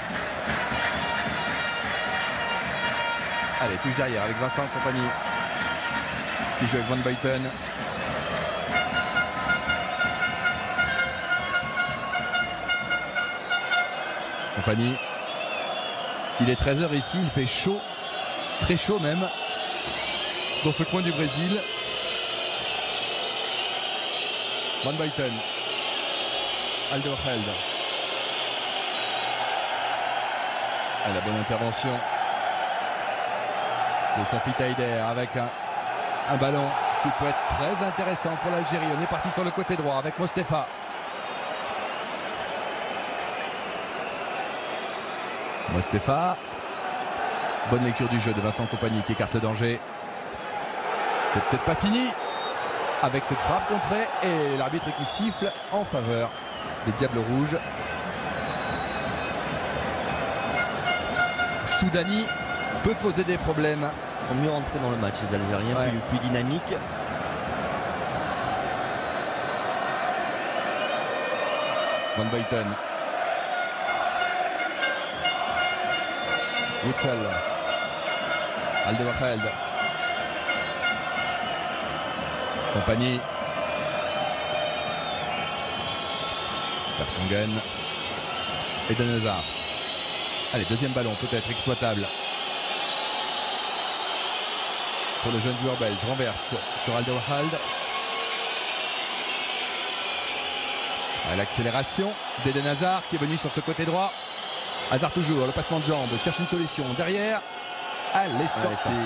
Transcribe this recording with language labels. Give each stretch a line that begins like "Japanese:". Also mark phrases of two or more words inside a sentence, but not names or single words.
French: Allez, touche derrière avec Vincent Kompany qui joue avec Van Buiten. Kompany. Il est 13h ici, il fait chaud, très chaud même, dans ce coin du Brésil. Van Buiten. Alderweireld. La bonne intervention de Safi Taider avec un ballon qui peut être très intéressant pour l'Algérie. On est parti sur le côté droit avec Mostefa. Mostefa. Bonne lecture du jeu de Vincent Kompany qui écarte danger. C'est peut-être pas fini avec cette frappe contrée et l'arbitre qui siffle en faveur des Diables Rouges. Soudani peut poser des problèmes. Ils sont mieux rentrés dans le match, les Algériens, ouais. plus dynamiques. Van Buiten. Witsel. Alderweireld. Kompany. Vertonghen. Eden Hazard. Allez, deuxième ballon peut-être exploitable. pour le jeune joueur belge. Renverse sur Alderweireld. L'accélération d'Eden Hazard qui est venu sur ce côté droit. Hazard toujours, le passement de jambes, cherche une solution. Derrière, elle est sortie.